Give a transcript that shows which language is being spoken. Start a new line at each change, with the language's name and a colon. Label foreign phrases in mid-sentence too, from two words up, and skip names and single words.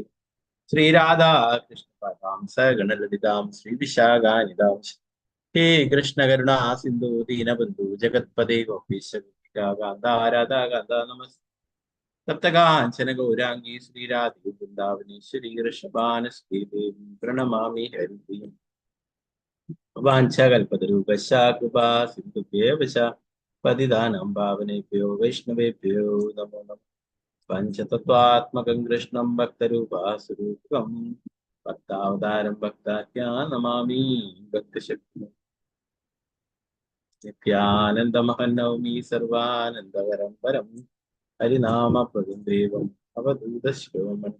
Sanskrit: ശ്രീരാധാ കൃഷ്ണപാദാം സഗണലളിതാം ശ്രീവിശാഖാനിതാം ഹേ കൃഷ്ണ കരുണാ സിന്ധു ദീനബന്ധു ജഗത്പദേ ഗോപീശ ഗോപികാന്താരാധാകാന്ത നമസ് സപ്തകാഞ്ചന ഗൗരാംഗീ ശ്രീരാധേ വൃന്ദാവനേശ്വരി ഋഷഭാനുസ്രീ ദേവി പ്രണമാമി ഹരിപ്രിയം വാഞ്ചകൽപതരൂപശ കൃപാ സിന്ധുഭ്യേവ ച പതിതാനം പാവനേഭ്യോ വൈഷ്ണവേഭ്യോ നമോ നമഃ. പഞ്ചതത്വാത്മകം കൃഷ്ണം ഭക്തരൂപാസുരൂപം ഭക്താവതാരം ഭക്താഖ്യാ നമാമി ഭക്തശക്തി. നിത്യാനന്ദമഹം നൗമി സർവാനന്ദവരം പരം ഹരിനാമപദം ദേവം അവധൂതശ്രോമണി.